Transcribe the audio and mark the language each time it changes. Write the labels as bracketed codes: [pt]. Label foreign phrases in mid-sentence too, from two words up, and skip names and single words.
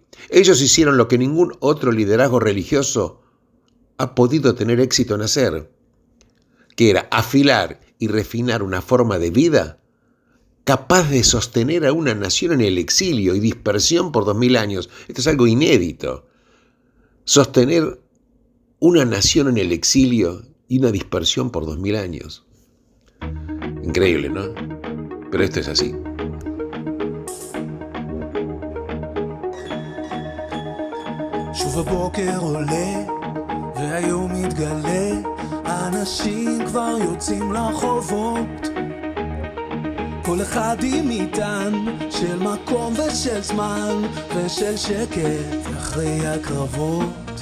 [es] Ellos hicieron lo que ningún otro liderazgo religioso ha podido tener éxito en hacer, que era afilar y refinar una forma de vida capaz de sostener a una nación en el exilio y dispersión por 2000 años. Esto es algo inédito. Sostener una nación en el exilio y una dispersión por 2000 años. Increíble, ¿no? Pero esto es así. [he] שוב הבוקר עולה והיום מתגלה, אנשים כבר יוצאים לרחובות כל אחד עם מטען של מקום ושל זמן ושל שקט אחרי הקרבות.